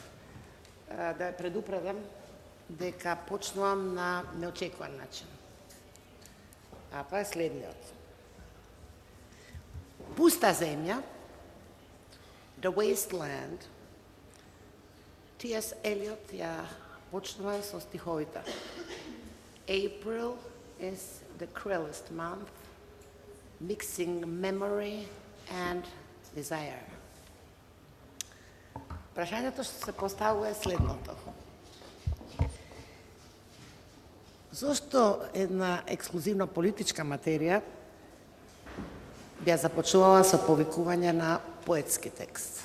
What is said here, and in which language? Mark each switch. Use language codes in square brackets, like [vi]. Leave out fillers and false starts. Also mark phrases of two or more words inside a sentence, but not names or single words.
[mk] Да ја предупредам дека почнувам на неочекуван начин. А тоа е следниот. Пуста земја, The Wasteland, T.S. Eliot ја почнува со стиховите. [en] April is the cruelest month, mixing memory and desire. [mk] Прашањето што се поставува е следното. Зошто една ексклузивно политичка материја би ја започнувала со повикување на поетски текст?